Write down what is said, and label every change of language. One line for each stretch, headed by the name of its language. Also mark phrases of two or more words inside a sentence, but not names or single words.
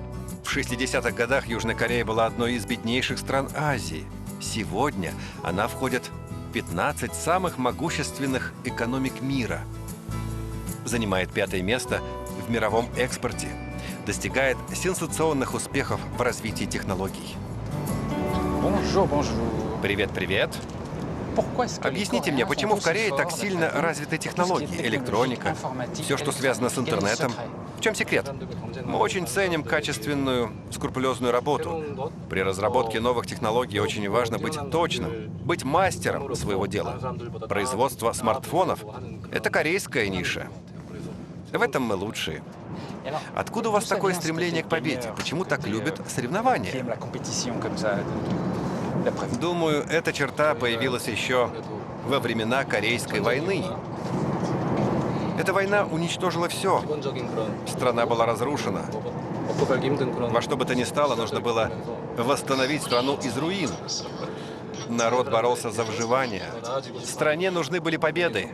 Russian: В 60-х годах Южная Корея была одной из беднейших стран Азии. Сегодня она входит в 15 самых могущественных экономик мира. Занимает 5-е место в мировом экспорте. Достигает сенсационных успехов в развитии технологий.
French: Bonjour, bonjour.
Russian: Привет, привет.
French: Pourquoi est-ce que les
Russian: Объясните мне,
French: Coréens
Russian: почему
French: sont
Russian: в Корее
French: aussi
Russian: так
French: forts,
Russian: сильно
French: d'après vous,
Russian: развиты
French: tout ce qui est
Russian: технологии,
French: technologie,
Russian: электроника,
French: informatique,
Russian: все, что связано с
French: quel est le
Russian: интернетом?
French: secret?
Russian: В чем секрет? Мы очень ценим качественную, скрупулезную работу. При разработке новых технологий очень важно быть точным, быть мастером своего дела. Производство смартфонов — это корейская ниша. В этом мы лучшие.
French: Et alors,
Russian: Откуда у вас
French: d'où ça
Russian: такое
French: vient ce
Russian: стремление
French: côté
Russian: к победе?
French: gamer,
Russian: Почему
French: ce
Russian: так
French: côté,
Russian: любят
French: qui
Russian: соревнования?
French: aime la compétition comme ça, d'après vous?
Russian: Думаю, эта черта появилась еще во времена Корейской войны. Эта война уничтожила все. Страна была разрушена. Во что бы то ни стало, нужно было восстановить страну из руин. Народ боролся за выживание. Стране нужны были победы.